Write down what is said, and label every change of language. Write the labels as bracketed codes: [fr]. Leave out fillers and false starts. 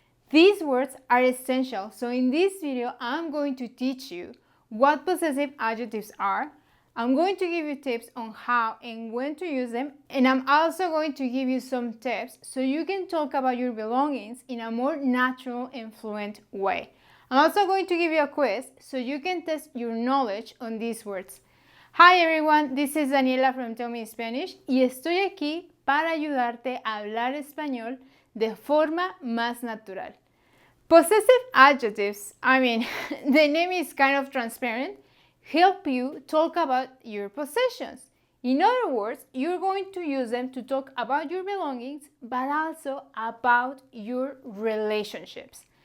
[en] These words are essential, so in this video I'm going to teach you what possessive adjectives are. I'm going to give you tips on how and when to use them, and I'm also going to give you some tips so you can talk about your belongings in a more natural and fluent way. I'm also going to give you a quiz so you can test your knowledge on these words. Hi everyone, this is Daniela from Tell Me Spanish [es] y estoy aquí para ayudarte a hablar español de forma más natural. [en] Possessive adjectives, the name is kind of transparent, help you talk about your possessions. In other words, you're going to use them to talk about your belongings, but also about your relationships.